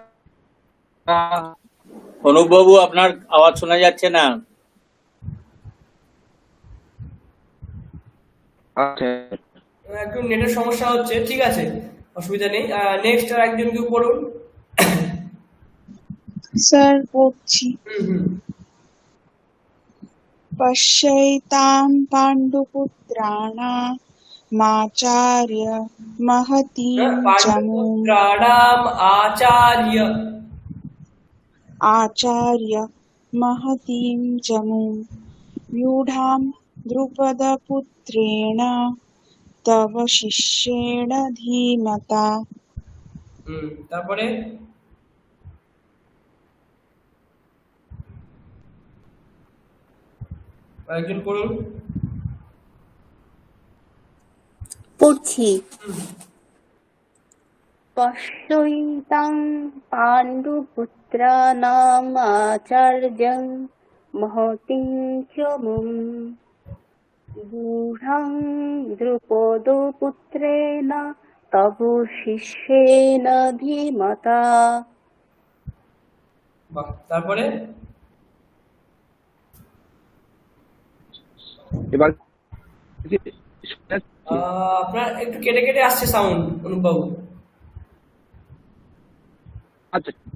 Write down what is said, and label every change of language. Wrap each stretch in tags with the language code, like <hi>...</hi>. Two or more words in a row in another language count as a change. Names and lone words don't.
<bn>অনুপবাবু আপনার আওয়াজ শোনা যাচ্ছে না। আচ্ছা, একটু নেটের সমস্যা হচ্ছে, ঠিক আছে, অসুবিধা নেই। নেক্সট আর একজন কেউ পড়ুন। স্যার পড়ছি। হুম</bn> <sa>পশ্যৈতাং পাণ্ডুপুত্রাণামাচার্য মহতীং চ মুম পাণ্ডুপুত্রাণাম আচার্য মহতীং চ মুম ব্যূঢ়াং দ্রুপদপুত্রেণ তব শিষ্যেণ ধীমতা।</sa> <bn>তারপরে আরেকজন পড়ুন। পড়ছি।</bn> <sa>পশ্যৈতাং পাণ্ডুপুত্রাণাম আচার্যং মহতীং চ মুম ব্যূঢ়াং দ্রুপদপুত্রেণ তব শিষ্যেণ ধীমতা।</sa> <bn>বাহ, তারপরে এবার আপনার একটু কেটে কেটে আসছে সাউন্ড, অনুপবাবু। আচ্ছা,</bn>